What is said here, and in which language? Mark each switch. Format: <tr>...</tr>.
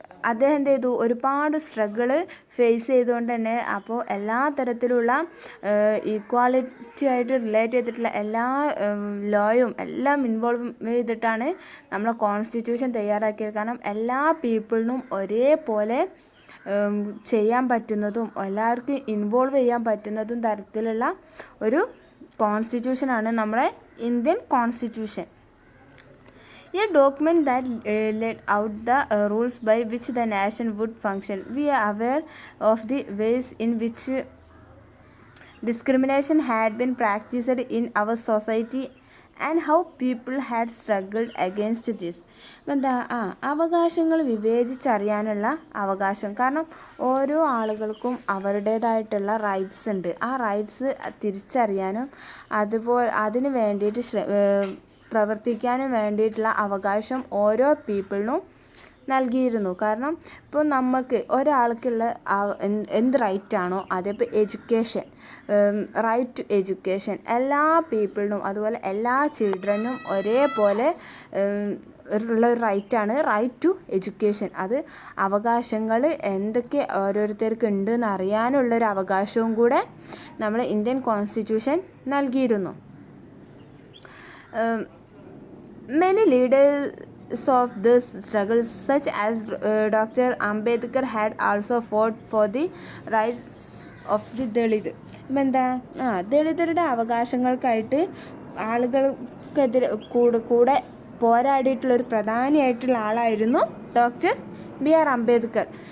<ml>അദ്ദേഹം എന്ത് ചെയ്തു, ഒരുപാട് സ്ട്രഗിള് ഫേസ് ചെയ്തുകൊണ്ട് തന്നെ അപ്പോൾ എല്ലാ തരത്തിലുള്ള ഈക്വാലിറ്റി ആയിട്ട് റിലേറ്റ് ചെയ്തിട്ടുള്ള എല്ലാ ലോയും എല്ലാം ഇൻവോൾവ് ചെയ്തിട്ടാണ് നമ്മൾ കോൺസ്റ്റിറ്റ്യൂഷൻ തയ്യാറാക്കിയത്. കാരണം എല്ലാ പീപ്പിളിനും ഒരേപോലെ ചെയ്യാൻ പറ്റുന്നതും എല്ലാവർക്കും ഇൻവോൾവ് ചെയ്യാൻ പറ്റുന്നതും തരത്തിലുള്ള ഒരു കോൺസ്റ്റിറ്റ്യൂഷനാണ് നമ്മുടെ Indian constitution.</ml> <en>A document that laid out the rules by which the nation would function. We are aware of the ways in which discrimination had been practiced in our society and how people had struggled against this.</en> <ml>എന്താ അവകാശങ്ങൾ വിവേചിച്ചറിയാനുള്ള അവകാശം. കാരണം ഓരോ ആളുകൾക്കും അവരുടേതായിട്ടുള്ള rights ഉണ്ട്. ആ rights തിരിച്ചറിയാനും അതുപോലെ അതിന് വേണ്ടിയിട്ട് പ്രവർത്തിക്കാനും വേണ്ടിയിട്ടുള്ള അവകാശം ഓരോ പീപ്പിളിനും നൽകിയിരുന്നു. കാരണം ഇപ്പോൾ നമുക്ക് ഒരാൾക്കുള്ള എന്ത് റൈറ്റാണോ അതിപ്പോൾ എഡ്യൂക്കേഷൻ, റൈറ്റ് ടു എഡ്യൂക്കേഷൻ എല്ലാ പീപ്പിളിനും അതുപോലെ എല്ലാ ചിൽഡ്രനും ഒരേപോലെ ഉള്ള ഒരു റൈറ്റാണ് റൈറ്റ് ടു എഡ്യൂക്കേഷൻ. അത് അവകാശങ്ങൾ എന്തൊക്കെ ഓരോരുത്തർക്ക് ഉണ്ടെന്ന് അറിയാനുള്ളൊരു അവകാശവും കൂടെ നമ്മൾ ഇന്ത്യൻ കോൺസ്റ്റിറ്റ്യൂഷൻ നൽകിയിരുന്നു.</ml> <en>Many leaders of this struggle, such as Dr. Ambedkar, had also fought for the rights of the Dalit.</en> <ml>എന്താ ദളിതരുടെ അവകാശങ്ങൾക്കായിട്ട് ആളുകൾക്കെതിരെ കൂടെ പോരാടിയിട്ടുള്ളൊരു പ്രധാനിയായിട്ടുള്ള ആളായിരുന്നു ഡോക്ടർ BR അംബേദ്കർ.</ml>